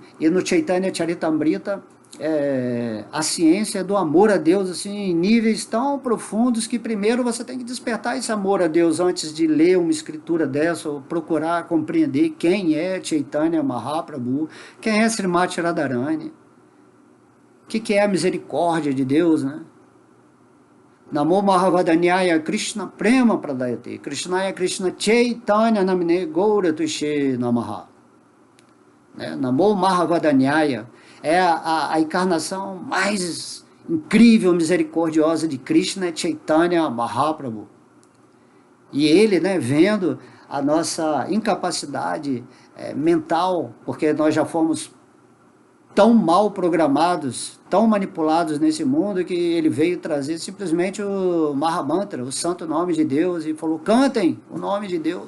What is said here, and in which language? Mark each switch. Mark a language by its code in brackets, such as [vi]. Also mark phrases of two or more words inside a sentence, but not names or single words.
[pt] E no Chaitanya Charitamrita, a ciência do amor a Deus, assim, em níveis tão profundos que primeiro você tem que despertar esse amor a Deus antes de ler uma escritura dessa, ou procurar compreender quem é Chaitanya Mahaprabhu, quem é Srimati Radharani, o que é a misericórdia de Deus, né? [sa] नमो महावदान्याय कृष्ण प्रेम प्रदायते कृष्णाय कृष्ण चैतन्य नाम्ने गौर त्विषे नमः. नमो महावदान्याय [pt] é a encarnação mais incrível, misericordiosa de Krishna, é Chaitanya Mahaprabhu. E ele, né, vendo a nossa incapacidade mental, porque nós já fomos tão mal programados, tão manipulados nesse mundo, que ele veio trazer simplesmente o Mahamantra, o santo nome de Deus, e falou, cantem o nome de Deus.